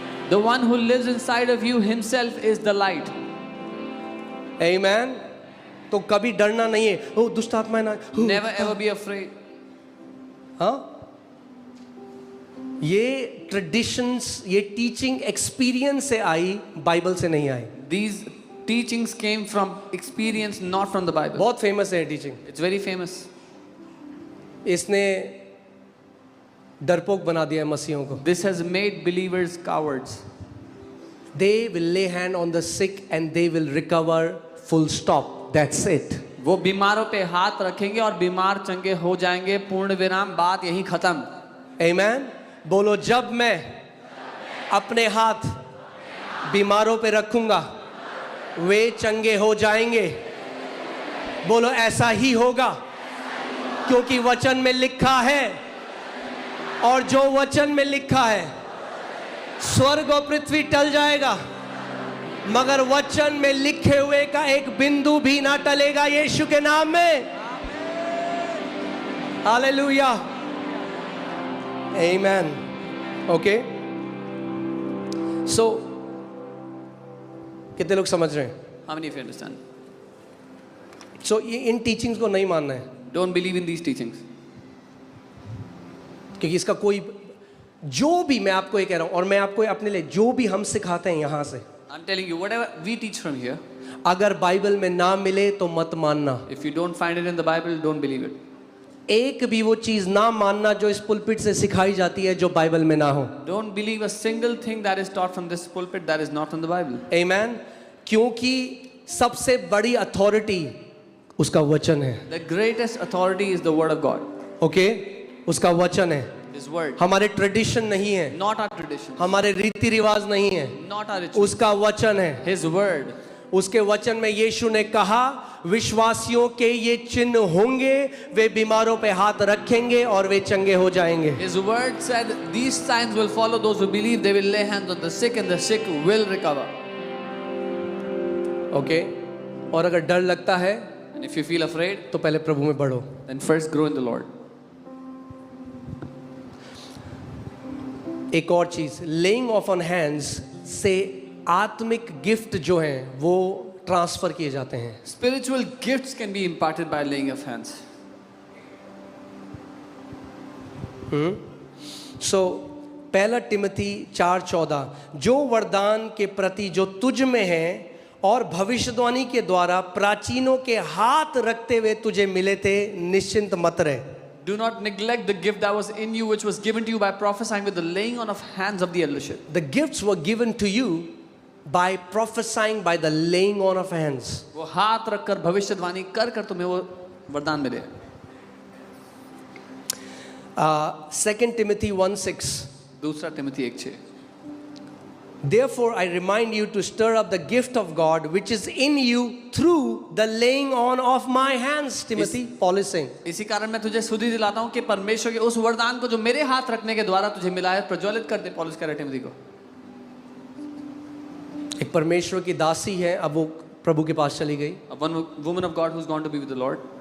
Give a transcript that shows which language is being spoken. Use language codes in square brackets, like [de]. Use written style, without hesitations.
[en] The one who lives inside of you himself is the light. Amen. [hi] तो कभी डरना नहीं है, ओ दुष्ट आत्मा है ना। [en] Never ever be afraid. [hi] हाँ, ये ट्रेडिशंस, ये टीचिंग एक्सपीरियंस से आई, बाइबल से नहीं आई। [en] These teachings came from experience, not from the Bible. [hi] बहुत फेमस है टीचिंग, [en] It's very famous. [hi] इसने डरपोक बना दिया है मसीहों को। [en] This has made believers cowards. They will lay hand on the sick and they will recover, full stop. That's it. [hi] वो बीमारों पे हाथ रखेंगे और बीमार चंगे हो जाएंगे, पूर्ण विराम, बात यहीं खत्म। Amen. बोलो, जब मैं अपने हाथ बीमारों पे रखूंगा वे चंगे हो जाएंगे। बोलो, ऐसा ही होगा, क्योंकि वचन में लिखा है, और जो वचन में लिखा है, स्वर्ग और पृथ्वी टल जाएगा मगर वचन में लिखे हुए का एक बिंदु भी ना टलेगा, यीशु के नाम में। हालेलुया, आमेन। ओके, सो कितने लोग समझ रहे हैं? [en] How many of you understand? [hi] सो ये इन टीचिंग्स को नहीं मानना है, [en] Don't believe in these teachings. [hi] क्योंकि इसका कोई, जो भी मैं आपको ये कह रहा हूं और मैं आपको अपने लिए जो भी हम सिखाते हैं यहां से, [en] I'm telling you, whatever we teach from here, [hi] अगर बाइबल में ना मिले तो मत मानना। [en] if you don't find it in the Bible, don't believe it. [hi] एक भी वो चीज ना मानना जो इस पुलपिट से सिखाई जाती है जो बाइबल में ना हो। [en] Don't believe a single thing that is taught from this pulpit that is not from the Bible. [hi] आमेन। क्योंकि सबसे बड़ी अथॉरिटी उसका वचन है। [en] The greatest authority is the word of God. [hi] Okay, उसका वचन है, [en] His word. [hi] हमारे ट्रेडिशन नहीं है, [en] Not our tradition. [hi] हमारे रीति रिवाज नहीं है, [en] Not our ritual. [hi] उसका वचन है। [en] His word. [hi] उसके वचन में यीशु ने कहा, विश्वासियों के ये चिन्ह होंगे, वे बीमारों पे हाथ रखेंगे और वे चंगे हो जाएंगे। [en] His word said, these signs will follow those who believe. They will lay hands on the sick and the sick will recover. [hi] Okay, और अगर डर लगता है [en] And if you feel afraid, [hi] तो पहले प्रभु में बढ़ो। [en] then first grow in the Lord. [hi] एक और चीज, [en] laying of on hands [hi] से आत्मिक गिफ्ट जो हैं वो ट्रांसफर किए जाते हैं। [en] Spiritual gifts can be imparted by laying of hands. [hi] सो पहला तिमोथी 4:14, जो वरदान के प्रति जो तुझ में है और भविष्यवाणी के द्वारा प्राचीनों के हाथ रखते हुए तुझे मिले थे, निश्चिंत मत रहे. [en] Do not neglect the gift that was in you, which was given to you by prophesying with the laying on of hands of the eldership. The gifts were given to you by prophesying, by the laying on of hands. [hi] वो हाथ रखकर भविष्यवाणी कर कर तुम्हें वो वरदान मिले. [en] 2 Timothy 1:6. [hi] दूसरा Timothy 1:6. [en] Therefore, I remind you to stir up the gift of God which is in you through the laying on of my hands. Timothy, Paul is saying. [hi] इसी कारण मैं तुझे सुधि दिलाता हूँ कि परमेश्वर के उस वरदान को जो मेरे हाथ रखने के द्वारा तुझे मिला है प्रज्वलित कर दे. पौलुस कह रहे टिमोथी को. एक परमेश्वर की दासी है, अब वो प्रभु के पास चली गई. [en] One woman of God who's gone to be with the Lord.